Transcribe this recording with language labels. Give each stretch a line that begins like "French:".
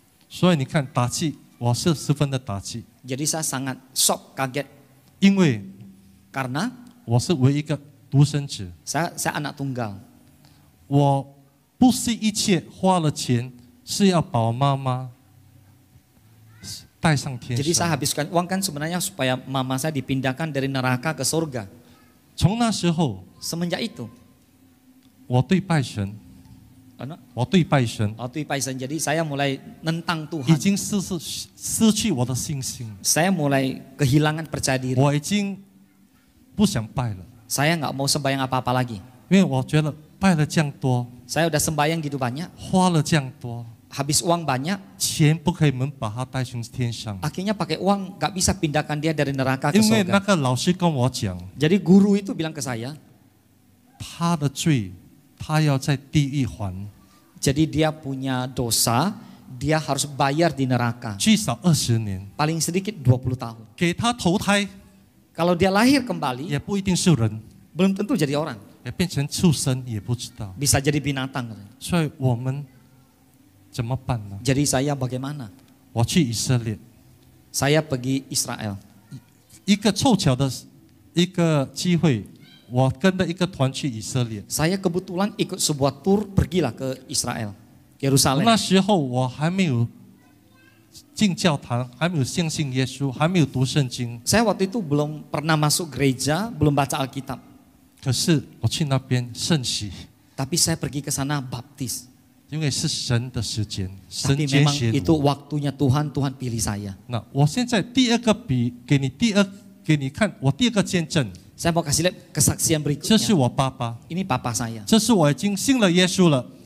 Chinese: 所以你看打击，我是十分的打击，
Indonesian: Jadi saya sangat shock, kaget
Chinese: 因为
Indonesian: karena
Chinese: 我是唯一一个独生子，
Indonesian: saya anak tunggal.
Chinese: 我不惜一切花了钱是要把我妈妈带上天
Indonesian: Jadi saya
Chinese: 上。
Indonesian: habiskan uang kan sebenarnya supaya mama saya dipindahkan dari neraka ke surga.
Chinese: 从那时候，
Indonesian: Semenjak itu,
Chinese: 我对拜神，
Indonesian: anak
Chinese: 我对拜神
Indonesian: waktu Paisan, jadi saya mulai nentang
Chinese: 已
Indonesian: Tuhan.
Chinese: 经失去我的信心，
Indonesian: Saya mulai kehilangan percaya diri.
Chinese: 我已经不想拜了，
Indonesian: Saya nggak mau sembahyang apa-apa lagi.
Chinese: 因为我觉得拜了这样多，
Indonesian: Saya udah sembahyang gitu banyak,
Chinese: 花了这样多，
Indonesian: habis uang banyak,
Chinese: 钱不可以能把他带上天上。
Indonesian: akhirnya pakai uang nggak bisa pindahkan dia dari neraka ke
Chinese: 因为那
Indonesian: surga.
Chinese: 个老师跟我讲，
Indonesian: Jadi guru itu bilang ke saya,
Chinese: 他的罪，他要在地狱还，
Indonesian: jadi dia punya dosa, dia harus bayar di neraka.
Chinese: 至少20年，
Indonesian: Paling sedikit 20 tahun.
Chinese: 给他投胎
Indonesian: Kalau dia lahir kembali,
Chinese: 也不一定是人，
Indonesian: belum tentu jadi orang.
Chinese: 也变成畜生也不知道。
Indonesian: Bisa jadi binatang.
Chinese: 所以我们怎么办呢？
Indonesian: Jadi saya bagaimana?
Chinese: 我去以色列，
Indonesian: Saya pergi Israel.
Chinese: 一个凑巧的一个机会，我跟着一个团去以色列。
Indonesian: Saya kebetulan ikut sebuah tur, pergilah ke Israel, Yerusalem.
Chinese: 那时候我还没有进教堂，还没有相信耶稣，还没有读圣经。
Indonesian: Saya waktu itu belum pernah masuk gereja, belum baca Alkitab.
Chinese: 可是我去那边圣洗，
Indonesian: Tapi saya pergi ke sana baptis.
Chinese: 因为是神的时间，神
Indonesian: Tapi
Chinese: 拣
Indonesian: memang
Chinese: 选
Indonesian: itu
Chinese: 我。
Indonesian: waktunya Tuhan, Tuhan pilih saya.
Chinese: 那我现在第二个给你看，我第二个见证，
Indonesian: Saya mau kasih lihat kesaksian
Chinese: 这是
Indonesian: berikutnya.
Chinese: 我爸爸，
Indonesian: Ini papa saya.
Chinese: 这是我已经信了耶稣了，